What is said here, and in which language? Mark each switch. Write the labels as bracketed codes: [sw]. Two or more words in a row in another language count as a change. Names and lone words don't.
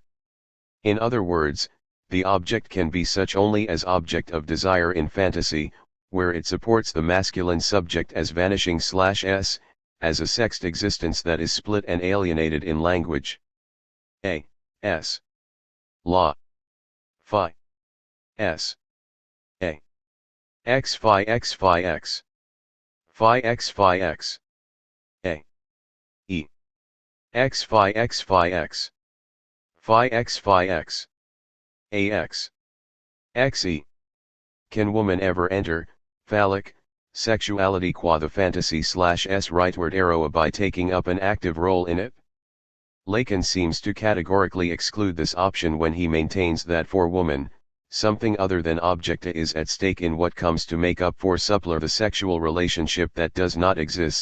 [en] In other words, the object can be such only as object of desire in fantasy, where it supports the masculine subject as vanishing /s, as a sexed existence that is split and alienated in language. A. S. La. Phi. S. A. X phi x phi x. Phi x phi x. A. E. X phi x phi x. Phi x phi x. AX. XE. Can woman ever enter, phallic, sexuality qua the fantasy /s rightward arrow by taking up an active role in it? Lacan seems to categorically exclude this option when he maintains that for woman, something other than object is at stake in what comes to make up for suppler the sexual relationship that does not exist.